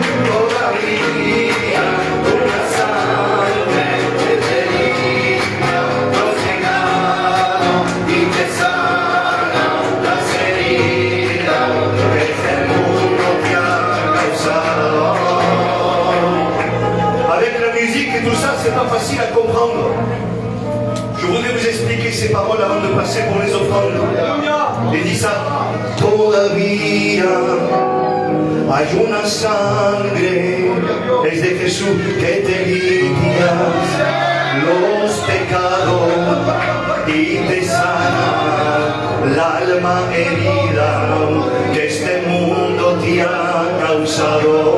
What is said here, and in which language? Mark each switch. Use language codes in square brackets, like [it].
[es] Todavía una sangre que te limpia los pecados y te sana las heridas que este mundo te ha causado. [fr] Avec la musique et tout ça, c'est pas facile à comprendre. Je voudrais vous expliquer ces paroles avant de passer pour les offrandes. Et dis ça. [es] Todavía hay una sangre, es de Jesús que te limpia los pecados y te sana la alma herida que este mundo te ha causado.